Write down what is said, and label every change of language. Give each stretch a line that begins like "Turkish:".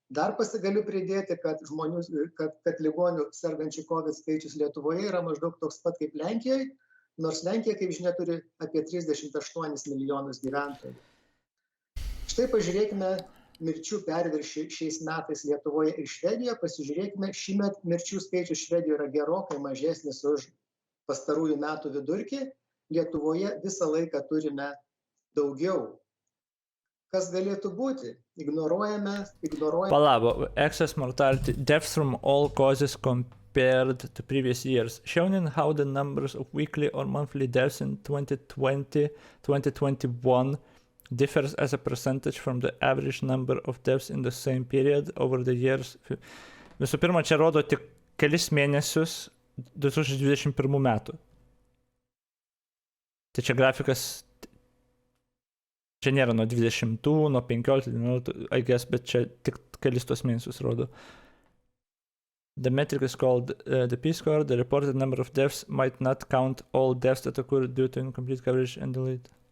Lithuanian: Dar pasigaliu pridėti, kad ligonių sergančių COVID skaičius Lietuvoje yra maždaug toks pat kaip Lenkijoje, nors Lenkija, kaip žinia, turi apie 38 milijonus gyventojų. Štai pažiūrėkime mirčių perviršį šiais metais Lietuvoje ir Švedijoje, pasižiūrėkime, šįmet mirčių skaičius Švedijoje yra gerokai mažesnis už pastarųjų metų vidurkį, Lietuvoje visą laiką turime daugiau. Kas galėtų būti? Ignoruojame.
English: Palabo, excess mortality, deaths from all causes compared to previous years, showing how the numbers of weekly or monthly deaths in 2020, 2021 differs as a percentage from the average number of deaths in the same period over the years.
Lithuanian: Visų pirma, čia rodo tik kelis mėnesius 2021 metų. Tai čia grafikas, čia nėra nuo 20, nuo 15,
English: I guess,
Lithuanian: bet čia tik kelis tos mėnesius rodo.
English: The metric is called the P-score. The reported number of deaths might not count all deaths that occur due to incomplete coverage and delete.